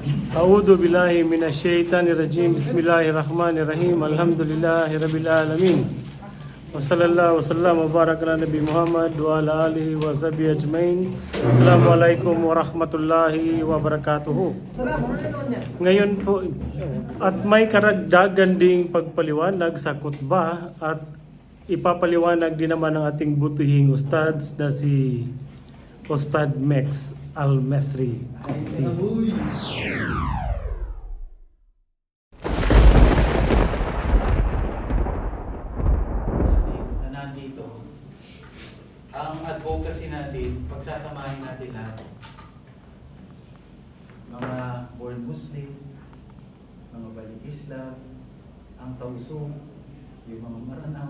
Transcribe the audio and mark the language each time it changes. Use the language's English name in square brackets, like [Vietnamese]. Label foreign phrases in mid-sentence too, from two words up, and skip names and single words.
[Arabic] أعوذ بالله من الشيطان الرجيم. بسم الله الرحمن الرحيم. الحمد لله رب العالمين. وصلى الله وسلم وبارك على نبي محمد وعلى آله وصحبه أجمعين. السلام عليكم ورحمة الله وبركاته. [Filipino] Ngayon po at may karagdagan ding pagpaliwanag sa khutbah at ipapaliwanag din naman ng ating butihing ustads na si Ustad Mex Al-Mesri Kupti. Nandito ang advocacy natin, pagsasamahin natin lahat, mga [English] born Muslim, [Filipino] mga balik Islam, ang Tausug, yung mga Maranaw.